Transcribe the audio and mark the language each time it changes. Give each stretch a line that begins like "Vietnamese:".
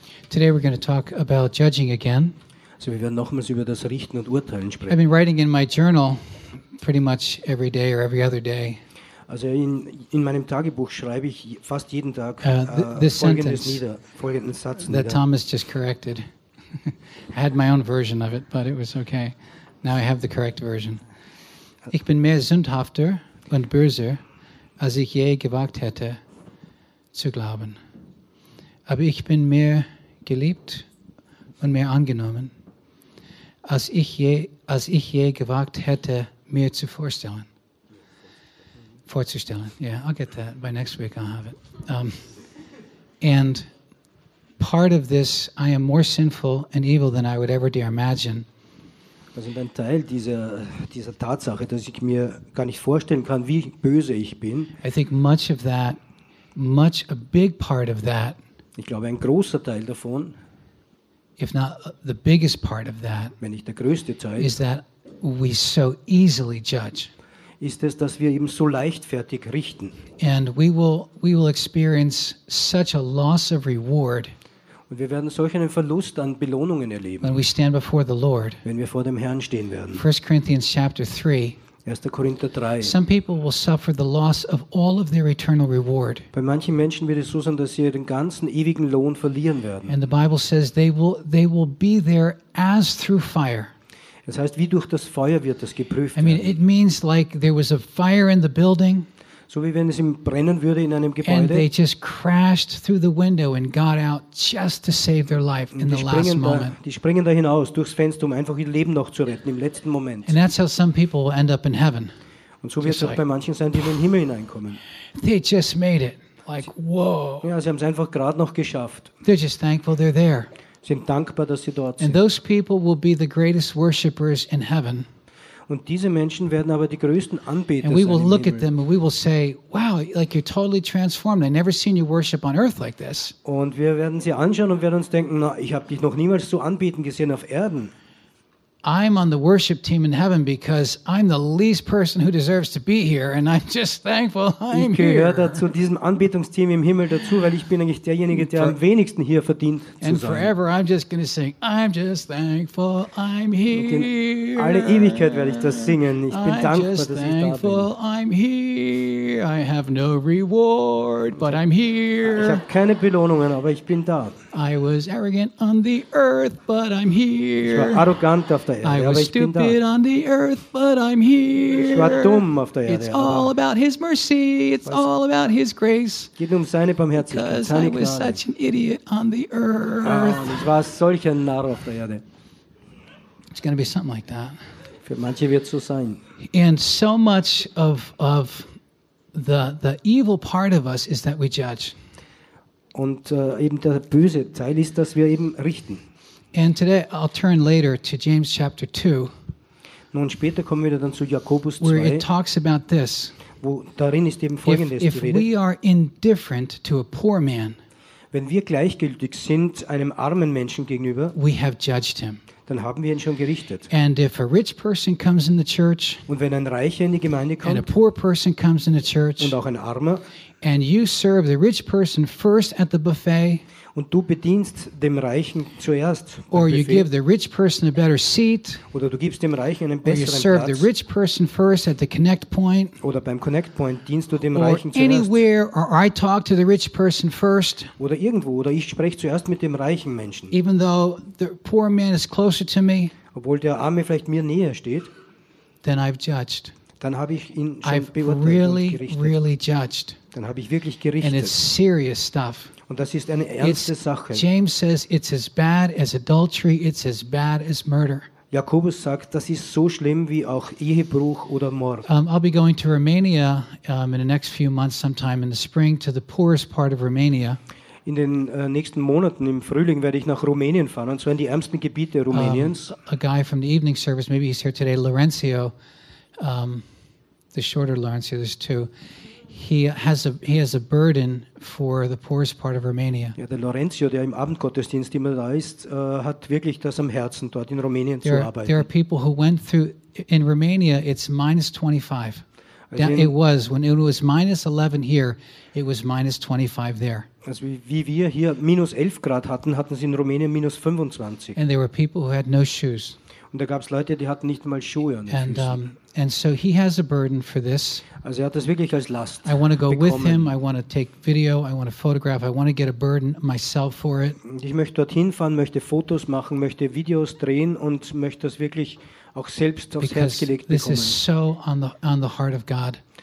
English: Today we're going to talk about judging again.
German: So wir werden nochmals über das Richten und Urteilen sprechen.
English: I've been writing in my journal pretty much every day or every other day.
German: Also in meinem Tagebuch schreibe ich fast jeden Tag folgenden Satz nieder.
English: That Thomas just corrected. I had my own version of it, but it was okay. Now I have the correct version.
German: Ich bin mehr sündhafter und böser, als ich je gewagt hätte zu glauben. Aber ich bin mehr geliebt und mehr angenommen, als ich je gewagt hätte, mir zu vorstellen. Vorzustellen.
English: Yeah, I'll get that. By next week I'll have it. And part of this, I am more sinful and evil than I would ever dare imagine.
German: Also ein Teil dieser Tatsache, dass ich mir gar nicht vorstellen kann, wie böse ich bin.
English: I think much of that, much a big part of that,
German: ich glaube ein großer Teil davon,
English: if not the biggest part of that,
German: wenn nicht der größte Teil,
English: is that we so easily judge.
German: Ist es, dass wir eben so leichtfertig richten.
English: And we will experience such a loss of reward.
German: Und wir werden solch einen Verlust an Belohnungen erleben.
English: When we stand before the Lord.
German: Wenn wir vor dem Herrn stehen werden.
English: 1 Corinthians chapter 3.
German: 1. Korinther 3.
English: Some people will suffer the loss of all of their eternal reward.
German: Bei manchen Menschen wird es so sein, dass sie ihren ganzen ewigen Lohn verlieren werden.
English: And the Bible says they will be there as through fire.
German: Das heißt, wie durch das Feuer wird das geprüft.
English: I mean, it means like there was a fire in the building.
German: So wie wenn es ihm brennen würde in einem Gebäude.
English: And they just crashed through the window and got out just to save their life in the last moment.
German: Die springen da hinaus durchs Fenster, um einfach ihr Leben noch zu retten im letzten Moment.
English: And that's how some people end up in heaven.
German: Und so wird es auch bei manchen sein, die in den Himmel hineinkommen.
English: They just made it. Like, whoa.
German: Ja, sie haben es einfach gerade noch geschafft.
English: They're just thankful they're there.
German: Sind dankbar, dass sie dort sind.
English: And those people will be the greatest worshippers in heaven.
German: Und diese Menschen werden aber die größten Anbeter sein.
English: And we will look at them and we will say, wow, like you're totally transformed. I never seen you worship on earth like this.
German: Und wir werden sie anschauen und werden uns denken, na, ich habe dich noch niemals so anbeten gesehen auf Erden.
English: I'm on the worship team in heaven because I'm the least person who deserves to be here and I'm just thankful I'm here.
German: Ich gehöre zu diesem Anbetungsteam im Himmel dazu, weil ich bin eigentlich derjenige, der am wenigsten hier verdient zu sein.
English: And forever I'm just going to sing, I'm just thankful I'm here.
German: Alle Ewigkeit werde ich das singen. Ich bin dankbar, dass ich da bin.
English: I'm just thankful I'm here. I have no reward, but I'm here.
German: Ich habe keine Belohnungen, aber ich bin da.
English: I was arrogant on the earth, but I'm here.
German: Ich war arrogant auf
English: I was stupid on the earth, but I'm here.
German: Ich war dumm auf der Erde.
English: It's all about His mercy. It's all about His grace.
German: Geht nur um seine Barmherzigkeit.
English: Because
German: seine
English: I was
German: Gnade.
English: Such an idiot on the earth.
German: Ah, ich war solch ein Narr auf der Erde.
English: It's going to be something like that.
German: Für manche wird es so sein.
English: And so much of the evil part of us is that we judge.
German: Und eben der böse Teil ist, dass wir eben richten.
English: And today I'll turn later to James chapter 2.
German: Nun später kommen wir dann zu Jakobus 2.
English: Where it talks about this.
German: Wo darin ist eben Folgendes geredet.
English: If we are indifferent to a poor man,
German: wenn wir gleichgültig sind einem armen Menschen gegenüber,
English: we have judged him.
German: Dann haben wir ihn schon gerichtet.
English: And if a rich person comes in the church,
German: und wenn ein Reicher in die Gemeinde kommt,
English: and a poor person comes in the church,
German: und auch ein Armer,
English: and you serve the rich person first at the buffet,
German: und du bedienst dem Reichen zuerst
English: or you give the rich person a better seat,
German: oder du gibst dem Reichen einen besseren
English: or you serve
German: Platz,
English: the rich person first at the connect point,
German: oder beim connect point dienst du dem
English: or
German: Reichen zuerst,
English: anywhere or I talk to the rich person first,
German: oder irgendwo, oder ich spreche zuerst mit dem reichen Menschen,
English: even though the poor man is closer to me,
German: obwohl der Arme vielleicht mir näher steht,
English: then I've judged.
German: Dann habe ich ihn schon
English: I've
German: beurteilt
English: really,
German: und gerichtet.
English: Really judged.
German: Dann habe ich wirklich gerichtet.
English: And it's serious stuff.
German: Und das ist eine ernste Sache.
English: James says it's as bad as adultery, it's as bad as murder.
German: Jakobus sagt, das ist so schlimm wie auch Ehebruch oder Mord.
English: I'll be going to Romania in the next few months sometime in the spring to the poorest part of Romania.
German: In den nächsten Monaten im Frühling werde ich nach Rumänien fahren und zwar in die ärmsten Gebiete Rumäniens.
English: A guy from the evening service, maybe he's here today, Lorenzo, the shorter Lorenzo, there's two. He has a burden for the poorest part of Romania.
German: Ja, der Lorenzo, der im Abendgottesdienst immer da ist, hat wirklich das am Herzen, dort in Rumänien zu arbeiten.
English: There are people who went through in Romania. It's minus 25. Also it was when it was minus 11 here. It was minus 25 there.
German: Also wie wir hier minus 11 Grad hatten, hatten sie in Rumänien minus 25.
English: And there were people who had no shoes.
German: Und da gab es Leute, die hatten nicht mal Schuhe an den Füßen.
English: And so he has a burden for this.
German: Also er hat das wirklich als Last bekommen.
English: I want to go with him, I want to take video, I want to photograph, I want to get a burden myself for it.
German: Ich möchte dorthin fahren, möchte Fotos machen, möchte Videos drehen und möchte das wirklich auch selbst aufs
English: Because
German: Herz gelegt bekommen.
English: This is so on the heart of God.